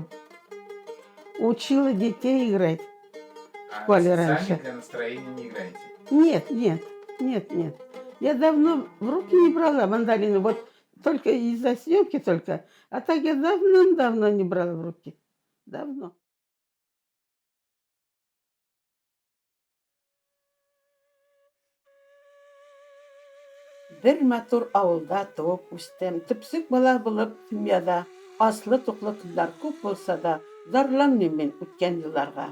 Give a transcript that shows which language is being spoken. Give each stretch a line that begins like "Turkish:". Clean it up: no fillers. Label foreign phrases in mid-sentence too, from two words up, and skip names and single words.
Russian: Учила детей играть в школе раньше. Для настроения не играете? Нет. Я давно в руки не брала мандолину, вот только из-за съемки только. А так я давно-давно не брала в руки. Давно.
Tatar: Бер матур ауылда туып үстем, төпсек бала булып дөньяда. Аслы туклы көннәр күп булса да, зарланмыйм мин үткән елларга.